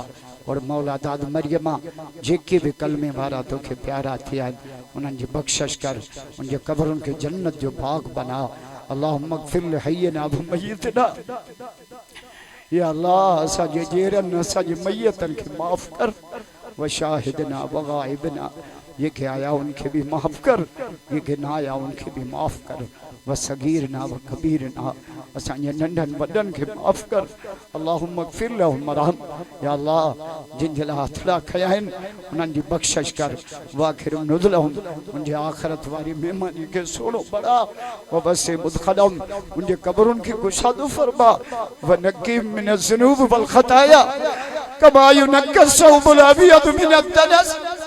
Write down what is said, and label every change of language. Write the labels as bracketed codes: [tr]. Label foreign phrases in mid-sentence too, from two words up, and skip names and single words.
[sd] और मौला दाद मरियमा जेके बि कलमे वारा तोखे प्यारा थिया आहिनि उन्हनि जी बख़्शिश कर, उनजे क़बरुनि खे जन्नत जो बाग़ बना। [ar] اللهم اغفر لحينا وميتنا. [sd] या अल्लाह असांजे जेरनि असांजे मय्यतनि खे माफ़ कर, [ar] وشاهدنا وغائبنا, [sd] जेके आया उनखे बि माफ़ कर, जेके न आया उनखे बि माफ़ कर, [ar] وصغيرنا وكبيرنا, [sd] असांजे नंढनि वॾनि खे माफ़ कर। [ar] اللهم اغفر لهم وارحم. [sd] या अल्लाह जिन जे लाइ हथड़ा खया आहिनि उन्हनि जी बख़्शिश कर, [ar] وأكرم نزلهم, [sd] उनजे आख़िरत वारी महिमानी खे सोनो बड़ा, [ar] ووسع مدخلهم, [sd] उनजे क़बरुनि खे कुशादो फरमा, [ar] ونقهم من الذنوب والخطايا كما ينقى الثوب الأبيض من الدنس.